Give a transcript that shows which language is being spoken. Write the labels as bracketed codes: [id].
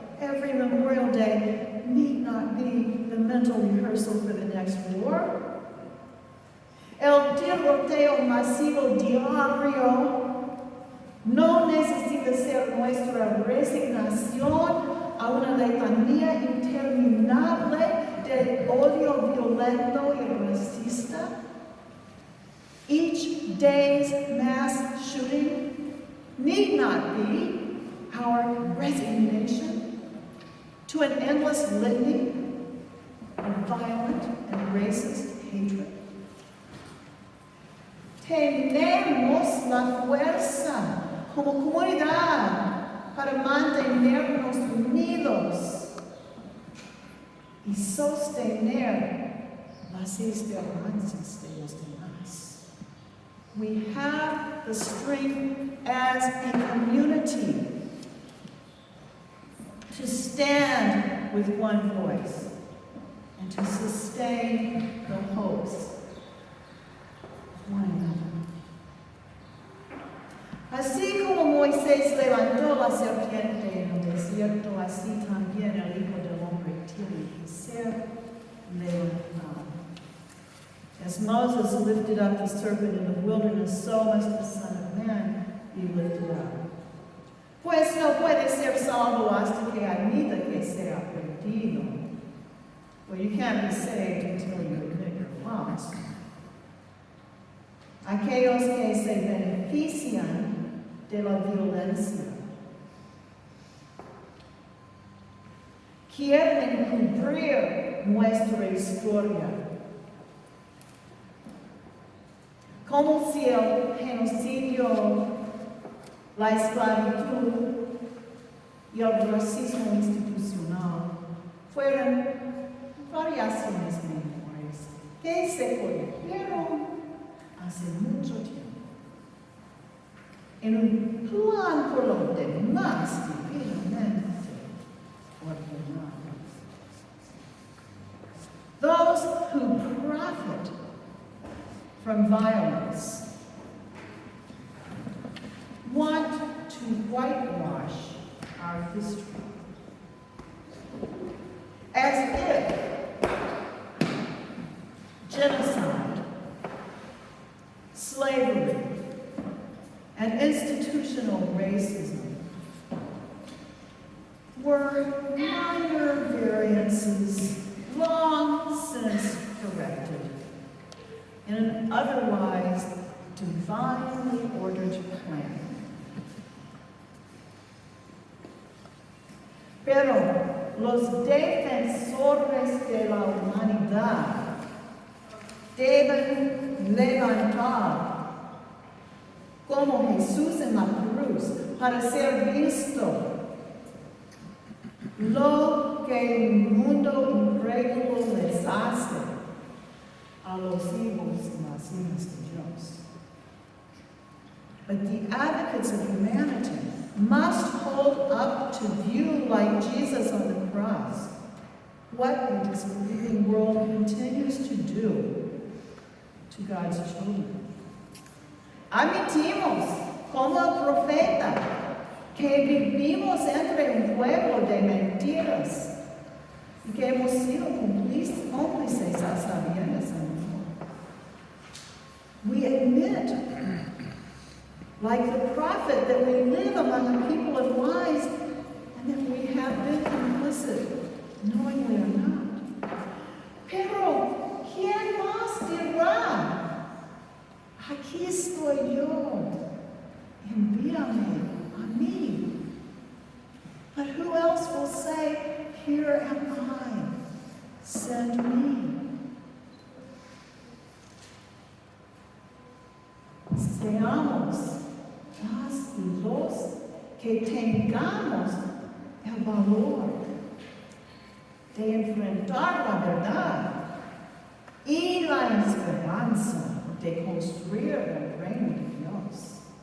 [en] Every Memorial Day need not be the mental rehearsal for the next war. [es] El tiroteo masivo diario no necesita ser nuestra resignación a una letanía interminable de odio violento y racista. [en] Each day's mass shooting need not be our resignation to an endless litany of violent and racist hatred. [es] Tenemos la fuerza como comunidad para mantenernos unidos y sostener las esperanzas de los demás. [en] We have the strength as a community to stand with one voice and to sustain the hopes of one another. [es] Así como Moisés levantó la serpiente en el desierto, así también el Hijo del Hombre tiene que ser levantado. [en] As Moses lifted up the serpent in the wilderness, so must the Son of Man be lifted up. [es] Pues no puede ser salvo hasta que admita que sea perdido. [en] Well, you can't be saved until you admit your loss. [es] Aquellos que se benefician de la violencia quieren cubrir nuestra historia, como si el genocidio, la esclavitud y el racismo institucional fueran variaciones menores que se cometieron hace mucho tiempo, en un plan por lo demás divinamente ordenado. [en] Those who profit from violence want to whitewash our history as if genocide, slavery, and institutional racism were minor variances long since corrected in an otherwise divinely ordered plan. [es] Pero los defensores de la humanidad deben levantar como Jesús en la cruz para ser visto lo que el mundo incrédulo les hace a los hijos y las hijas de Dios. [en] But the advocates of humanity must hold up to view, like Jesus on the cross, what the disbelieving world continues to do to God's children. [es] Admitimos, como el profeta, que vivimos entre un pueblo de mentiras y que hemos sido cómplices a sabiendas en el mundo. [en] We admit, like the prophet, that we live among a people of lies and that we have been complicit, knowingly or not. [es] Pero, ¿quién más dirá? Aquí estoy yo, envíame a mí. [en] But who else will say, here am I, send me? [es] Seamos las y los que tengamos el valor de enfrentar la verdad y la esperanza de construir el reino de Dios.